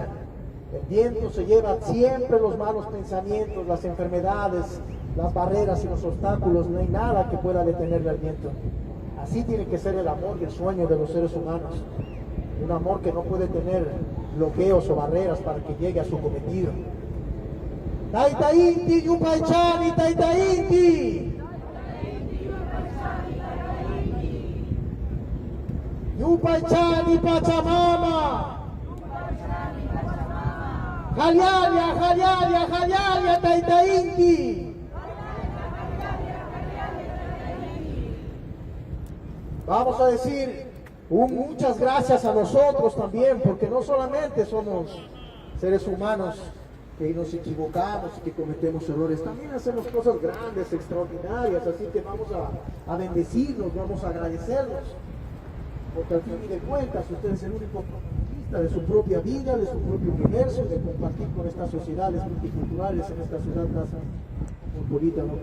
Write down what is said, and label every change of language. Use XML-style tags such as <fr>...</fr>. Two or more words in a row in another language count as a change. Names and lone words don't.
<es>El viento se lleva siempre los malos pensamientos, las enfermedades, las barreras y los obstáculos. No hay nada que pueda detenerle al viento. Así tiene que ser el amor y el sueño de los seres humanos. Un amor que no puede tener bloqueos o barreras para que llegue a su cometido.</es> <qu>Taitayinti, Yupaychani, Taitayinti. Yupaychani, Pachamama. Jalialia, Jalialia, Jalialia, Taitayinti.</qu> <es>Vamos a decir, Muchas gracias a nosotros también, porque no solamente somos seres humanos que nos equivocamos y que cometemos errores, también hacemos cosas grandes, extraordinarias, así que vamos a bendecirlos, vamos a agradecerlos, porque al fin de cuentas usted es el único protagonista de su propia vida, de su propio universo, de compartir con estas sociedades multiculturales en esta ciudad tan bonita, ¿no?</es>